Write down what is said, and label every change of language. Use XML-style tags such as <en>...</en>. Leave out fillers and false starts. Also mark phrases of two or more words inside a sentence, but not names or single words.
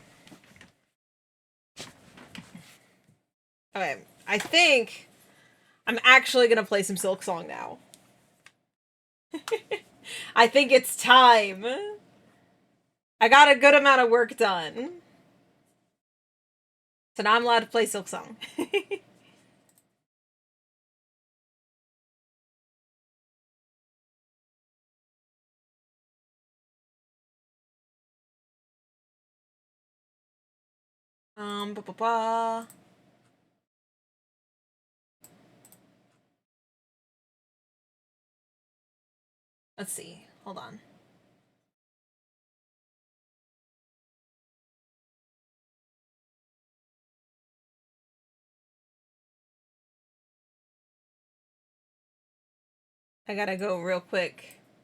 <en>Okay, I think I'm actually gonna play some Silksong now. I think it's time. I got a good amount of work done. So now I'm allowed to play Silksong. Ba ba ba. Let's see. Hold on. I gotta go real quick.</en>